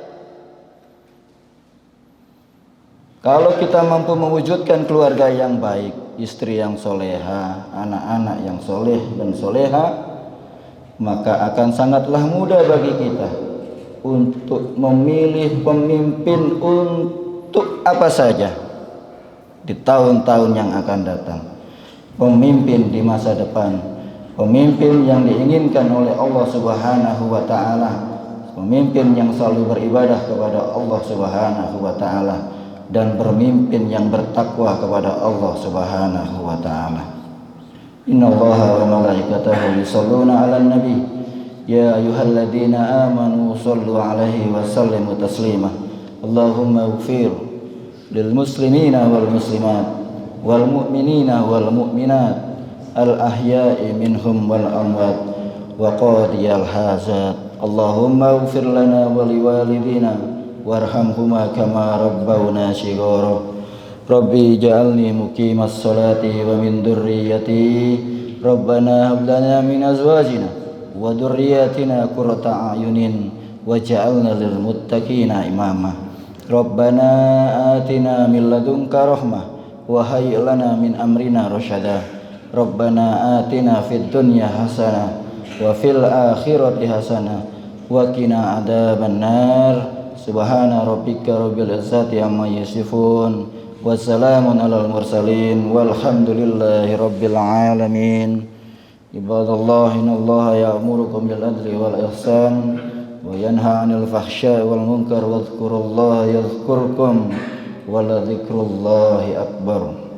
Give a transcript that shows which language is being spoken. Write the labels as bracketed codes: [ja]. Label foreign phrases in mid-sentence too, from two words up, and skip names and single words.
[id] Kalau kita mampu mewujudkan keluarga yang baik, istri yang soleha, anak-anak yang soleh dan soleha, maka akan sangatlah mudah bagi kita untuk memilih pemimpin untuk apa saja di tahun-tahun yang akan datang. Pemimpin di masa depan, pemimpin yang diinginkan oleh Allah [ar] سبحانه وتعالى, [id] pemimpin yang selalu beribadah kepada Allah [ar] سبحانه وتعالى [id] dan pemimpin yang bertakwa kepada Allah [ar] سبحانه وتعالى. إن الله وملائكته يصلون على النبي يا أيها الذين آمنوا صلوا عليه وسلموا تسليما. اللهم اغفر للمسلمين والمسلمات والمؤمنين والمؤمنات الأحياء منهم والأموات وقاضي الحاجات. اللهم اغفر لنا ولوالدينا وارحمهما كما ربونا صغارا. رب اجعلني مقيم الصلاة ومن ذريتي ربنا هب لنا من أزواجنا وذرياتنا قرة أعين واجعلنا للمتقين إماما. ربنا آتنا من لدنك رحمة وهيئ لنا من أمرنا رشدا. ربنا آتنا في الدنيا حسنة وفي الآخرة حسنة وقنا عذاب النار. سبحان ربك رب العزة عما يصفون وسلام على المرسلين والحمد لله رب العالمين. عباد الله إن الله يأمركم بالعدل والإحسان وينهى عن الفحشاء والمنكر واذكروا الله يذكركم ولذكر الله أكبر.